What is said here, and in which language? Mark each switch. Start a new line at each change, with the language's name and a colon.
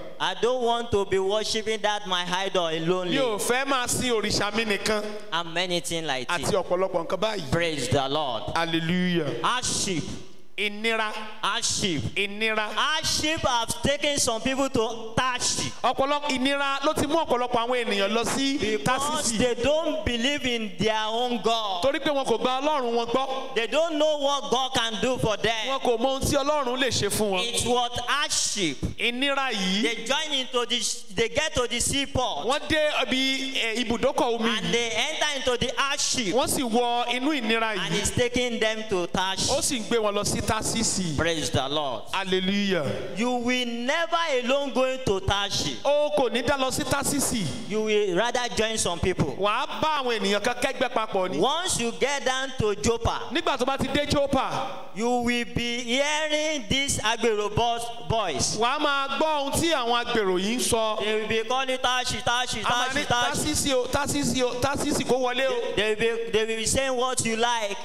English: I don't want to be worshiping that my idol alone.
Yoruba: Mi ò fẹ́ máa sin òrìṣà mi nìkan.
English: And many things like
Yoruba: Àti
English: this.
Yoruba: ọ̀pọ̀lọpọ̀ nǹkan báyìí.
English: Praise the Lord. Hallelujah. Hardship.
Yoruba: Ìnira.
English: Hardship.
Yoruba: Ìnira.
English: Hardship have taken some people to Tarshi
Yoruba: Ọ̀pọ̀lọpọ̀ ìnira ló ti mú ọ̀pọ̀lọpọ̀ àwọn ènìyàn lọ sí
English: because
Yoruba: Tásísì.
English: they don't believe in their own God.
Yoruba: Torí pé wọn kò gba Ọlọ́run wọn gbọ́.
English: They don't know what God can do for them.
Yoruba: Wọn kò mọ ohun tí Ọlọ́run lè ṣe fún wọn.
English: It's what hardship.
Yoruba: Ìnira yìí.
English: They join into they get to the seaport
Yoruba: Wọ́n dé ibi ibùdókọ̀ omi
English: and
Yoruba: yìí.
English: they enter into the hardship
Yoruba: Wọ́n sì wọ inú ìnira
English: and
Yoruba: yìí.
English: it's taking them to Tarshi.
Yoruba: sì ń gbé wọn lọ sí Tásísì.
English: Praise the Lord. Hallelujah. You will never alone go into Tarshi.
Yoruba: Ó kò ní dá lọ sí Tásísì.
English: You will rather join some people.
Yoruba: Wàá bá àwọn ènìyàn kan kẹ́gbẹ́ papọ̀ ni.
English: Once you get down to Joppa,
Yoruba: Nígbà tó bá ti dé Jópa,
English: you will be hearing these Agbero boys.
Yoruba: wàá máa gbọ́ ohun tí àwọn agbèrò yìí ń sọ.
English: They will be calling Tarshi, Tarshi,
Yoruba: A máa ní
English: Tarshi, Tarshi.
Yoruba: Tásísì o, Tásísì o, Tásísì kó wọlé o.
English: They will be saying what you like.